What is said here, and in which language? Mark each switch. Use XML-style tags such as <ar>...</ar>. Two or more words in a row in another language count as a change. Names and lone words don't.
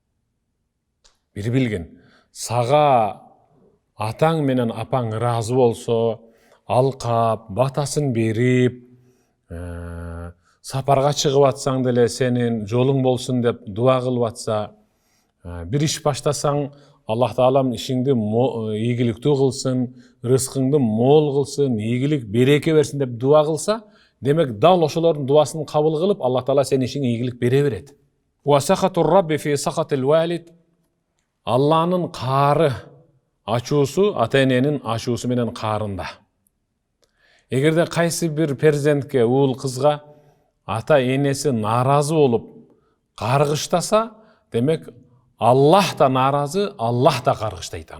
<ky>Бир билгин, сага атаң менен апаң ыраазы болсо, алкап, батасын берип, сапарга чыгып атсаң деле сенин жолуң болсун деп дуа кылып атса, бир иш баштасаң, Аллах Таалам ишиңди ийгиликтүү кылсын, рызкыңды мол кылсын, ийгилик, береке берсин деп дуа кылса, демек дал ошолордун дуасын кабыл кылып, Аллах Таала сенин ишиңе ийгилик бере берет.</ky> <ar>وسخط الرب في سخط الوالد.</ar> <ky>Алланын каары, ачуусу ата-эненин ачуусу менен каарында. Эгерде кайсы бир перзентке, уул кызга ата-энеси нааразы болуп каргыштаса, демек Аллах да нааразы, Аллах да каргыштайт аны.</ky>